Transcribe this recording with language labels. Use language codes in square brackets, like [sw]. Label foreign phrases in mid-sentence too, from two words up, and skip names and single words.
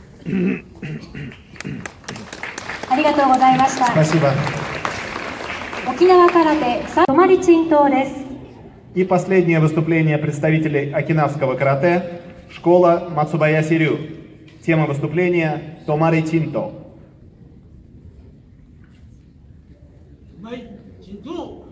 [ja] ありがとうございました。 [ru] Спасибо. [ja] 沖縄空手泊まり鎮東です。 [ru] И последнее выступление представителей окинавского карате, школа Мацубаяси Рю. Тема выступления Томари Чинто.